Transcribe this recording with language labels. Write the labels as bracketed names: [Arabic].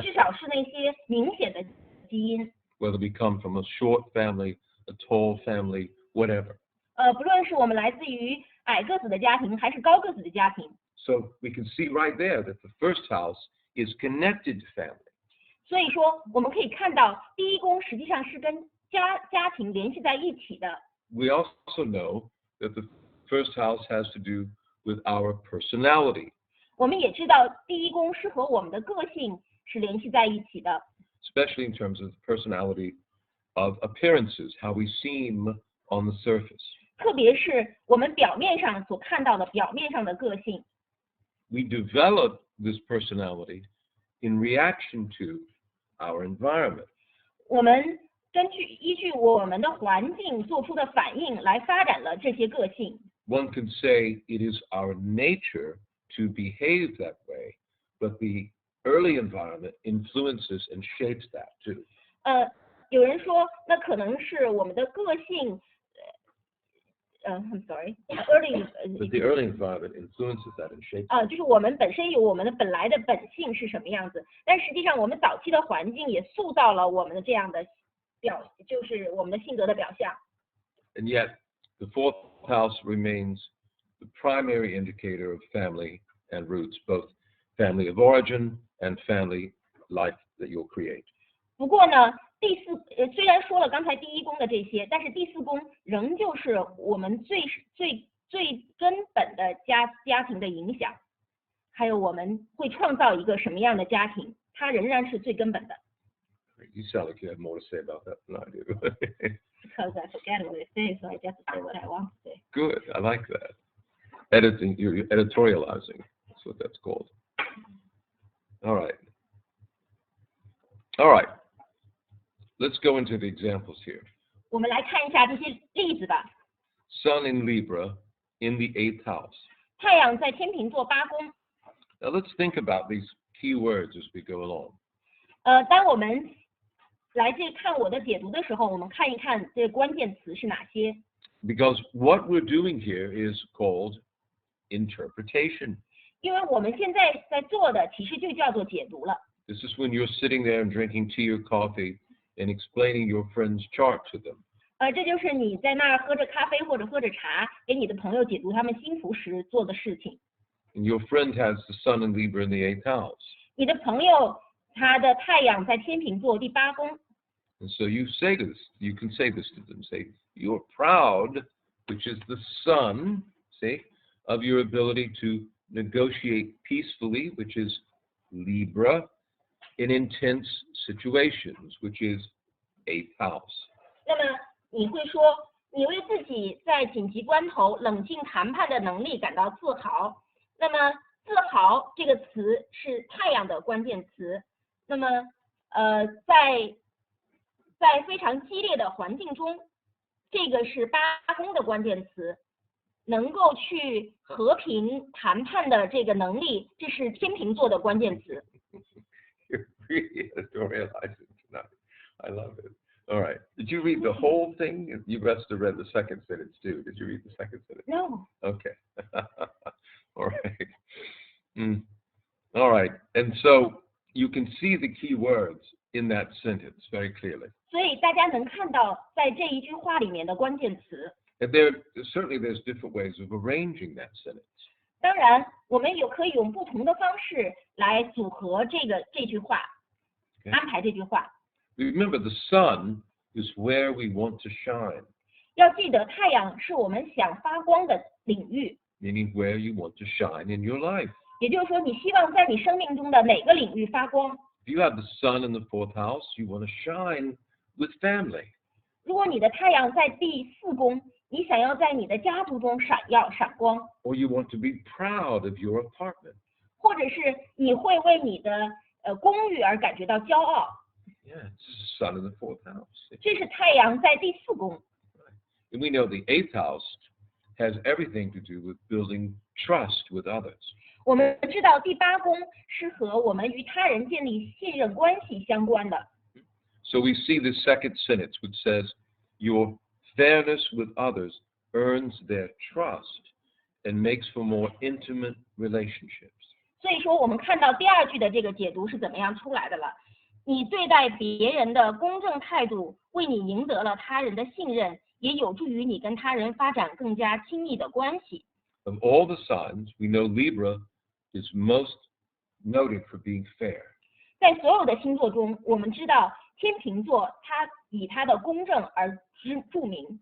[Chinese] 至少是那些明显的基因。 [English] Whether we come from a short family, a tall family, whatever. [Chinese] 不论是我们来自于矮个子的家庭，还是高个子的家庭。 [English] So we can see right there that the first house is connected to family. [Chinese] 所以说，我们可以看到第一宫实际上是跟家庭联系在一起的。 [English] We also know that the first house has to do with our personality. [Chinese] 我们也知道第一宫是和我们的个性是联系在一起的。 [English] Especially in terms of the personality of appearances, how we seem on the surface. [Chinese] 特别是我们表面上所看到的表面上的个性。 [English] We develop this personality in reaction to our environment. [Chinese] 我们依据我们的环境做出的反应来发展了这些个性。 [English] One can say it is our nature to behave that way, but the early environment influences and shapes that too. [Chinese] 有人说，那可能是我们的个性。 [English] I'm sorry. But the early environment influences that and shapes. [Chinese] 就是我们本身有我们的本来的本性是什么样子，但实际上我们早期的环境也塑造了我们的这样的就是我们的性格的表象。 [English] And yet, the fourth house remains the primary indicator of family and roots, both family of origin and family life that you'll create. [Chinese] 不过呢，虽然说了刚才第一宫的这些，但是第四宫仍旧是我们最根本的家庭的影响，还有我们会创造一个什么样的家庭，它仍然是最根本的。 [English] You sound like you have more to say about that than I do. Because I forget what it says, so I just say what I want to say. Good, I like that. You're editorializing. That's what that's called. All right. Let's go into the examples here. [Chinese] 我们来看一下这些例子吧。 [English] Sun in Libra in the 8th house. [Chinese] 太阳在天秤座8宫。 [English] Now let's think about these key words as we go along. [Chinese] 当我们来看我的解读的时候，我们看一看这关键词是哪些。 [English] Because what we're doing here is called interpretation. [Chinese] 因为我们现在在做的其实就叫做解读了。 [English] This is when you're sitting there and drinking tea or coffee and explaining your friend's chart to them. [Chinese] 这就是你在那儿喝着咖啡或者喝着茶，给你的朋友解读他们星图时做的事情。 [English] And your friend has the sun in Libra in the 8th house. [Chinese] 你的朋友他的太阳在天秤座第8宫。 [English] And so you can say this to them. Say, you're proud, which is the sun, see, of your ability to negotiate peacefully, which is Libra, in intense situations, which is 8th house. [Chinese] 那么你会说，你为自己在紧急关头冷静谈判的能力感到自豪。那么自豪这个词是太阳的关键词。那么在非常激烈的环境中，这个是八宫的关键词。能够去和平谈判的这个能力，这是天秤座的关键词。 [English] You really editorialize it tonight. I love it. All right. Did you read the whole thing? You must have read the second sentence too. Did you read the second sentence? No. Okay. All right. All right. And so you can see the key words in that sentence very clearly. [Chinese] 所以大家能看到在这一句话里面的关键词。 [English] And certainly there's different ways of arranging that sentence. [Chinese] 当然，我们可以用不同的方式来组合这句话， [English] Okay. [Chinese] 安排这句话。 [English] Remember, the sun is where we want to shine. [Chinese] 要记得，太阳是我们想发光的领域。 [English] Meaning where you want to shine in your life. [Chinese] 也就是说，你希望在你生命中的哪个领域发光？ [English] If you have the sun in the 4th house, you want to shine with family. [Chinese] 如果你的太阳在第4宫，你想要在你的家族中闪光， [English] Or you want to be proud of your apartment. [Chinese] 或者是你会为你的公寓而感觉到骄傲。 [English] Yeah, it's the sun in the 4th house. [Chinese] 这是太阳在第4宫。 [English] And we know the 8th house has everything to do with building trust with others. [Chinese] 我们知道第8宫是和我们与他人建立信任关系相关的。 [English] So we see the second sentence which says, your fairness with others earns their trust and makes for more intimate relationships. [Chinese] 所以说，我们看到第2句的这个解读是怎么样出来的了。你对待别人的公正态度，为你赢得了他人的信任，也有助于你跟他人发展更加亲密的关系。 [English] Of all the signs, we know Libra is most noted for being fair. [Chinese] 在所有的星座中，我们知道天秤座它以它的公正而著名。